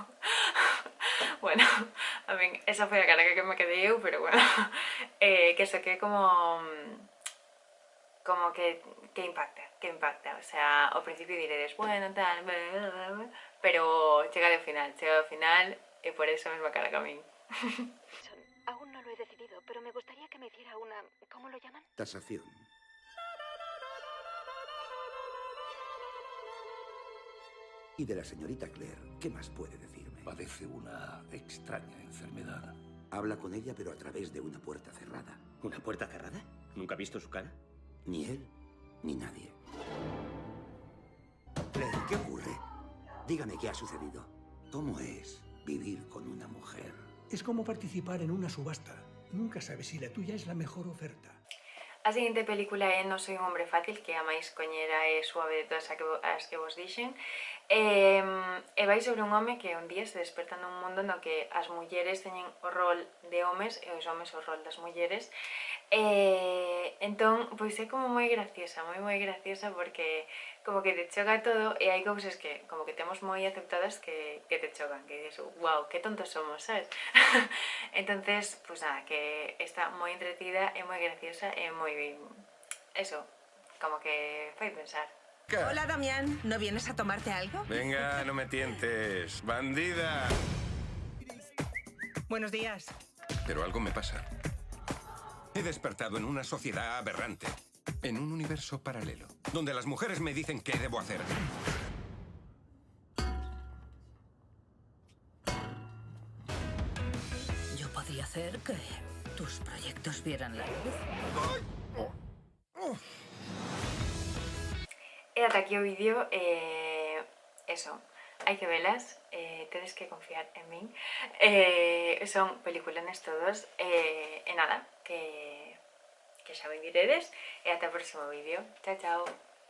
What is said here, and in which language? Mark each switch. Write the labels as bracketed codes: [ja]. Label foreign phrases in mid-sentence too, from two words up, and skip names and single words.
[gl] Bueno, a min, esa foi a cara que me quedei eu, pero bueno, que eso que como que impacta, [es] o sea, [gl] ao principio diredes, bueno, tal, pero chega ao final, e por eso mesma cara que a min. [es] Aún no lo he decidido, pero me gustaría que me hiciera una... ¿Cómo lo llaman? Tasación. Y de la señorita Claire, ¿qué más puede decirme? Padece una extraña enfermedad. Habla con ella, pero a través de una puerta cerrada. ¿Una puerta cerrada? ¿Nunca ha visto su cara? Ni él, ni nadie. Claire, ¿qué ocurre? Dígame qué ha sucedido. ¿Cómo es vivir con una mujer? Es como participar en una subasta. Nunca sabes si la tuya es la mejor oferta. [gl] A seguinte película é Non soy un hombre fácil, que a máis coñera é suave de todas as que vos dixen. E vai sobre un home que un día se desperta nun mundo no que as mulleres teñen o rol de homes e os homes o rol das mulleres. Entón, pois é como moi graciosa porque como que te choca todo e hai cousas que como que temos moi aceptadas que te chocan, que dices, wow, que tontos somos, sabes? Entonces, pues nada, que está moi entretida e moi graciosa e moi bien, eso, como que fai pensar. [es] Hola, Damián, ¿no vienes a tomarte algo? Venga, no me tientes, bandida. Buenos días. Pero algo me pasa. He despertado en una sociedad aberrante, en un universo paralelo, donde las mujeres me dicen qué debo hacer. Yo podría hacer que tus proyectos vieran la luz. [gl] E ata aquí o vídeo, eso, hai que velas, tedes que confiar en min, son peliculones todos, e nada, que xa ben diredes, e ata o próximo vídeo, chao, chao.